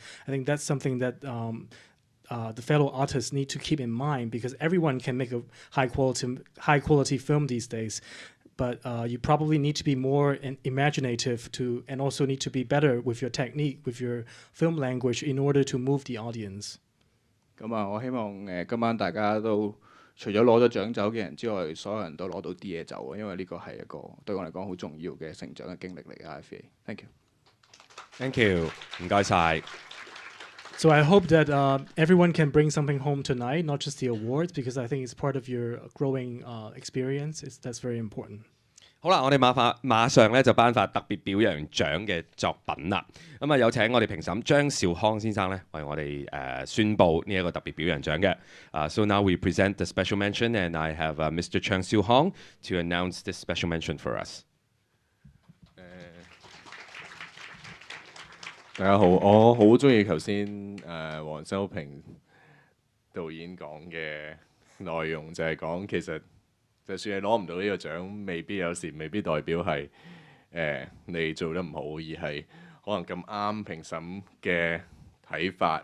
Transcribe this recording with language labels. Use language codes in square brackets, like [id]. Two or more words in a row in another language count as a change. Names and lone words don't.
[en] I think that's something that the fellow artists need to keep in mind, because everyone can make a high quality film these days. But you probably need to be more imaginative and also need to be better with your technique, with your film language in order to move the audience. [yue] 咁我希望今晚大家都除咗攞咗獎走嘅人之外，所有人都攞到啲嘢走，因為呢個係一個對我嚟講好重要嘅成長嘅經歷嚟嘅。ifva， [en] thank you，thank you， [yue] 唔該晒。 [en] So I hope that everyone can bring something home tonight, not just the awards, because I think it's part of your growing experience. That's very important. [yue] 好啦，我哋馬上咧就頒發特別表揚獎嘅作品啦。咁有請我哋評審張兆康先生咧為我哋宣佈呢一個特別表揚獎嘅。 [en] So now we present the special mention, and I have Mr. Chang Siu-hong to announce this special mention for us. [yue] 大家好，我好中意頭先黃修平導演講嘅內容，就係講其實就算你攞唔到呢個獎，有時未必代表係你做得唔好，而係可能咁啱評審嘅睇法。